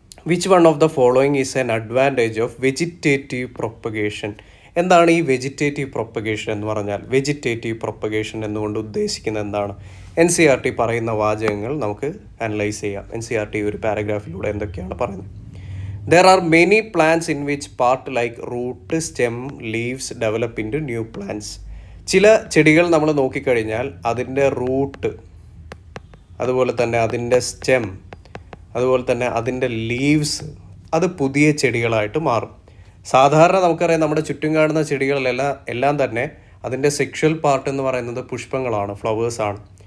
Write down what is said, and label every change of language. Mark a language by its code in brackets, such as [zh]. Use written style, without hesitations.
[en] Which one of the following is an advantage of vegetative propagation? [ml] എന്താണ് ഈ vegetative propagation എന്ന് പറഞ്ഞാൽ? Vegetative propagation എന്നുകൊണ്ട് ഉദ്ദേശിക്കുന്നത് എന്താണ്? NCERT പറയുന്ന വാചകങ്ങൾ നമുക്ക് അനലൈസ് ചെയ്യാം. NCERT ഒരു പാരഗ്രാഫിലൂടെ എന്തൊക്കെയാണ് പറയുന്നത്? [en] There are many plants in which part like root, stem, leaves develop into new plants. [ml] ചില ചെടികൾ നമ്മൾ നോക്കിക്കഴിഞ്ഞാൽ അതിൻ്റെ റൂട്ട്, അതുപോലെ തന്നെ അതിൻ്റെ സ്റ്റെം, അതുപോലെ തന്നെ അതിൻ്റെ ലീവ്സ് അത് പുതിയ ചെടികളായിട്ട് മാറും. സാധാരണ നമുക്കറിയാം നമ്മുടെ ചുറ്റും കാണുന്ന ചെടികളിലെല്ലാം തന്നെ അതിൻ്റെ സെക്ഷൽ പാർട്ട് എന്ന് പറയുന്നത് പുഷ്പങ്ങളാണ്, ഫ്ലവേഴ്സാണ്.